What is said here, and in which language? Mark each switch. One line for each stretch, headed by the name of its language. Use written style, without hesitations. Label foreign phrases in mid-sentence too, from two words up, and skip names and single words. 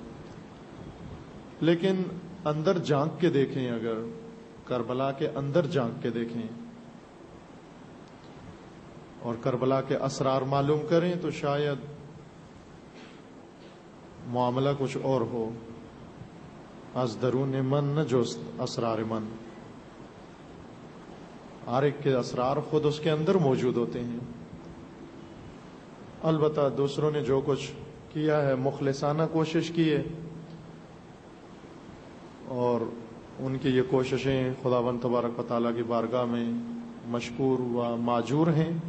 Urdu: لیکن اندر جھانک کے دیکھیں، اگر کربلا کے اندر جھانک کے دیکھیں اور کربلا کے اسرار معلوم کریں تو شاید معاملہ کچھ اور ہو۔
Persian: از درون من نہ جست اسرار من،
Urdu: ہر ایک کے اسرار خود اس کے اندر موجود ہوتے ہیں۔ البتہ دوسروں نے جو کچھ کیا ہے مخلصانہ کوشش کی ہے، اور ان کی یہ کوششیں خداوند تبارک و تعالیٰ کی بارگاہ میں مشکور و ماجور ہیں۔